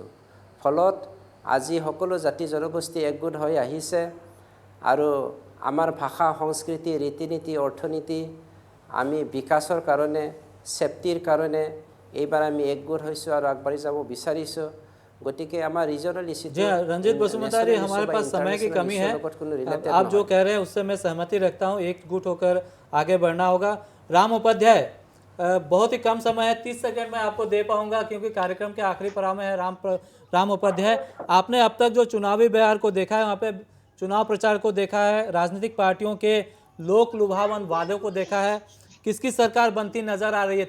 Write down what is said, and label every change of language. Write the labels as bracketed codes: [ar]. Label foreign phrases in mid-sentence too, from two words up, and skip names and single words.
[as] ফলত আজি সকলো জাতি জনগোষ্ঠী একগোট হৈ আহিছে আৰু আমাৰ ভাষা, সংস্কৃতি, ৰীতি নীতি, অৰ্থনীতি আমি বিকাশৰ কাৰণে, সেফটিৰ কাৰণে এইবাৰ আমি একগোট হৈছোঁ আৰু আগবাঢ়ি যাব বিচাৰিছোঁ। গতিকে আমাৰ [en] regional issue. [hi] जी रंजीत बसुमतारी, हमारे पास समय की कमी है। आप जो कह रहे हैं उससे मैं सहमति रखता हूँ, एकजुट होकर आगे बढ़ना होगा। राम उपाध्याय, बहुत ही कम समय है, 30 सेकंड में आपको दे पाऊंगा क्योंकि कार्यक्रम के आखिरी पड़ाव में है। राम उपाध्याय, आपने अब तक जो चुनावी बयार को देखा है, वहाँ पे चुनाव प्रचार को देखा है, राजनीतिक पार्टियों के लोक लुभावन वादों को देखा है, किसकी सरकार बनती नजर आ रही है?